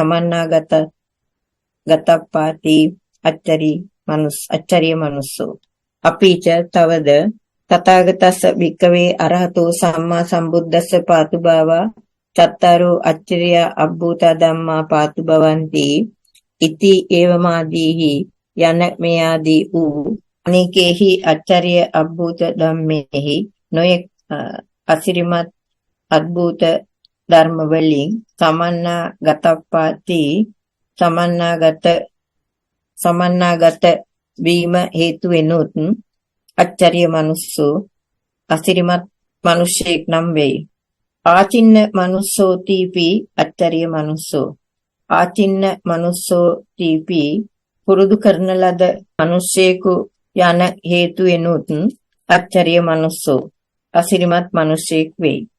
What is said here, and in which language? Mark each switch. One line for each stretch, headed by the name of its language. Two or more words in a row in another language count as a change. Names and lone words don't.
Pali: සමන්නාගතප්පාති අච්චරිය මනුස්සෝ අපීච තවද තථාගතස්ස භික්ඛවේ අරහතෝ සම්මා සම්බුද්දස්ස පාතුභාවා චත්තාරෝ අච්චරියා අබ්බූතා ධම්මා පාතුභවಂತಿ ඉති ඒවමාදීහි
Sinhala: යන මේ ආදී වූ
Pali: අනේකේහි අච්චරිය අබ්බූත ධම්මේහි
Sinhala: නොයෙක් අසිරිමත් අද්භූත ධර්ම වලින් සමන්නාගත වීම හේතු වෙනුත්
Pali: අච්චරිය මනුස්සෝ
Sinhala: අසිරිමත් මිනිසෙක් නම් වෙයි
Pali: ආචින්න මනුස්සෝ තීපි අච්චරිය මනුස්සෝ ආචින්න මනුස්සෝ තීපි
Sinhala: පුරුදු කරන ලද මිනිසෙකු යන හේතුවෙනුත්
Pali: අච්චරිය මනුස්සෝ
Sinhala: අසිරිමත් මිනිසෙක් වෙයි.